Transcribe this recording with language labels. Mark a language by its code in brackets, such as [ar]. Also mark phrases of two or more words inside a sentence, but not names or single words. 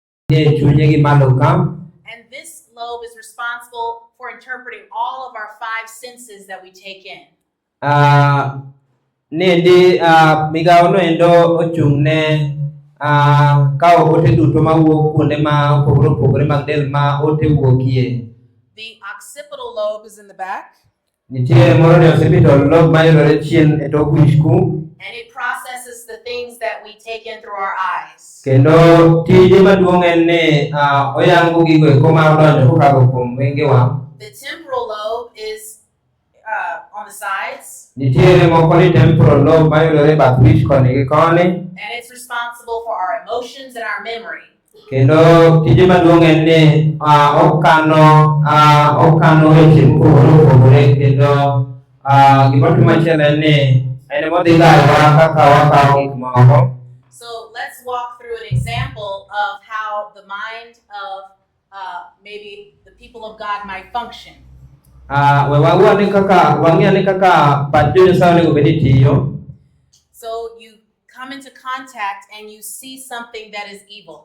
[en] And this lobe is responsible for interpreting all of our five senses that we take in. [luo] Nendi migao no endo ochungne kao ote duto ma wuok kuonde ma opogore mag del ma ote wuokie. [en] The occipital lobe is in the back. [luo] Nitie moro ni [en] occipital lobe [luo] ma yudore chien e tok wichku. [en] And it processes the things that we take in through our eyes. [luo] Kendo tije maduong' en ni oyango gigo eko ma odonjo kokalo kuom wengewa. [en] The temporal lobe is on the sides. [luo] Nitiere moko ni [en] temporal lobe [luo] ma yudore bath wich koni gi koni. [en] And it's responsible for our emotions and our memory. [luo] Kendo tije maduong' en ni okano weche mopogore kendo gima timo machielo en ni en modhi lawa kaka wakawo gik moko. [en] So let's walk through an example of how the mind of maybe the people of God might function. So you come into contact and you see something that is evil.